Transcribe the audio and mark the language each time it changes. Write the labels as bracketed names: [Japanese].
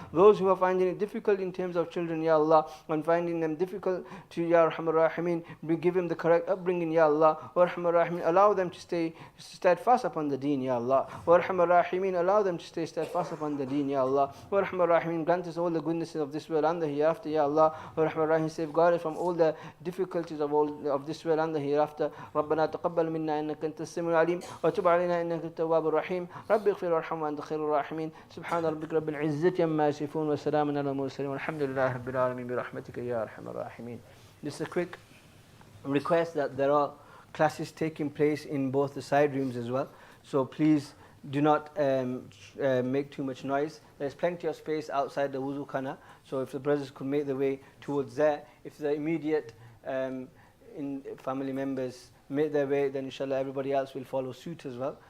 [English] Those who are finding it difficult in terms of children, Ya Allah, and finding them difficult to, Ya Arhamar Rahimeen, give them the correct upbringing, Ya Allah. Wa Arhamar Rahimeen, allow them to stay steadfast upon the deen, Ya Allah. Wa Arhamar Rahimeen, allow them to stay steadfast upon the deen, Ya Allah. Wa Arhamar Rahimeen, grant us all the goodnesses of this world and the hereafter, Ya Allah. Wa Arhamar Rahimeen, safeguard us from all the difficulties of this world and the hereafter. [Arabic] ربنا تقبل منا إنك أنت السميع العليم وتب علينا إنك التواب الرحيم رب اغفر وارحم وأنت خير الراحمين سبحان ربك رب العزة عما يصفون وسلام على المرسلين والحمد لله رب العالمين برحمتك يا أرحم الراحمين. [English] Just a quick request that there are classes taking place in both the side rooms as well, so please do not make too much noise. There's plenty of space outside the wuzu khana, so if the brothers could make their way towards there, if the immediate family members make their way, then inshallah everybody else will follow suit as well.